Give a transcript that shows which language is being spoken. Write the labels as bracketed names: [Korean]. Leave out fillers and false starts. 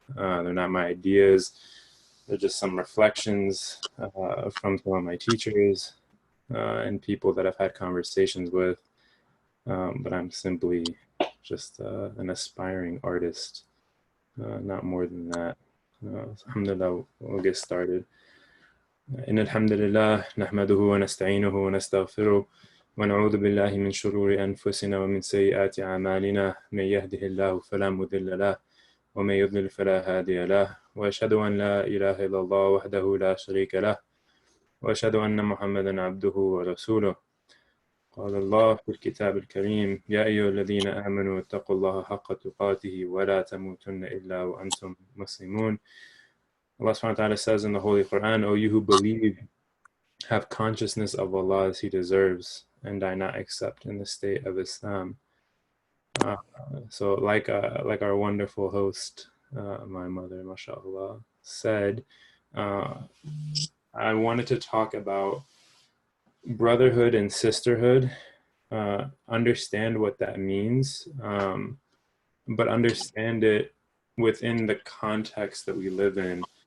[English] They're not my ideas. They're just some reflections from some of my teachers and people that I've had conversations with. But I'm simply just an aspiring artist, not more than that. Alhamdulillah, we'll get started. [Arabic] إن الحمد لله نحمده ونستعينه ونستغفره ونعوذ بالله من شرور أنفسنا ومن سيئات أعمالنا من يهده الله فلا مضل له ومن يضلل فلا هادي له وأشهد أن لا إله إلا الله وحده لا شريك له وأشهد أن محمدا عبده ورسوله قال الله في الكتاب الكريم يا أيها الذين آمنوا اتقوا الله حق تقاته ولا تموتن إلا وأنتم مسلمون. [English] Allah subhanahu wa ta'ala says in the Holy Quran, O you who believe, have consciousness of Allah as He deserves and die not except in the state of Islam. So like our wonderful host, my mother, mashallah, said, I wanted to talk about brotherhood and sisterhood, understand what that means, but understand it within the context that we live in.